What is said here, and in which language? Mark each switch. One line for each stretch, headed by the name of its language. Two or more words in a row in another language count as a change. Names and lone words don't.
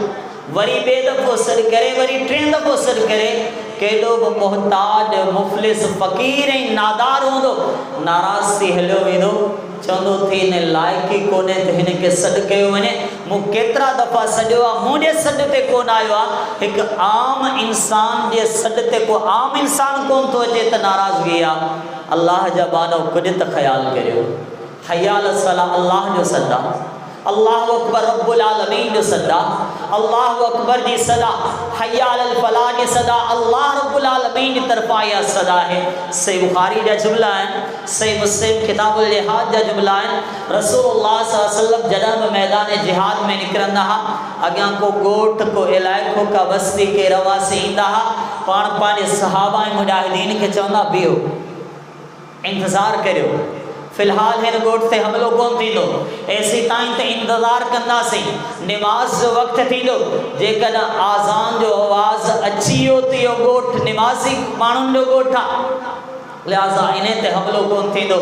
Sindhi: वरी ॿिए दफ़ो सॾु करे, वरी टे दफ़ो सॾु करे, केॾो बि मुहताज मुफ़लिस फ़क़ीर ऐं नादार हूंदो, नाराज़ थी हलियो वेंदो, चवंदो थी हिन लाइक़ी कोन्हे त हिन खे सॾु कयो वञे। मूं केतिरा दफ़ा सॾियो आहे, मुंहिंजे सॾ ते कोन आयो आहे। हिकु आम इंसान जे सॾ ते को आम इंसान कोन थो अचे त नाराज़गी आहे। अल्लाह जा बानो कुझु त ख़्यालु करियो।
Arabic: حي على الصلاة
Sindhi: अल्लाह जो सदा,
Arabic: الله أكبر رب العالمين
Sindhi: जो सदा,
Arabic: الله أكبر
Sindhi: जी सदा,
Arabic: حي على الفلاح
Sindhi: जी सदा
Arabic: الله رب العالمين
Sindhi: जी तरफ़ा इहा सदा है। सही बुखारी जा जुमला आहिनि, सही मुस्लिम किताबुल जिहाद जा जुमला आहिनि।
Arabic: رسول الله صلى الله عليه وسلم
Sindhi: जॾहिं बि मैदान जिहाद में निकिरंदा हुआ, अॻियां को ॻोठ, को इलाइक़ो, का बस्ती, के रवासी ईंदा हुआ, पाण पंहिंजे सहाबा ऐं मुजाहिदीन खे चवंदा बीहो, इंतज़ारु करियो, फ़िलहाल हिन ॻोठ ते हमिलो कोन थींदो, एसी ताईं त इंतज़ारु कंदासीं, निमाज़ जो वक़्तु थींदो। जेकॾहिं आज़ान जो आवाज़ अची वियो त इहो ॻोठ निमाज़ी माण्हुनि जो ॻोठ आहे, लिहाज़ा इन ते हमिलो कोन थींदो।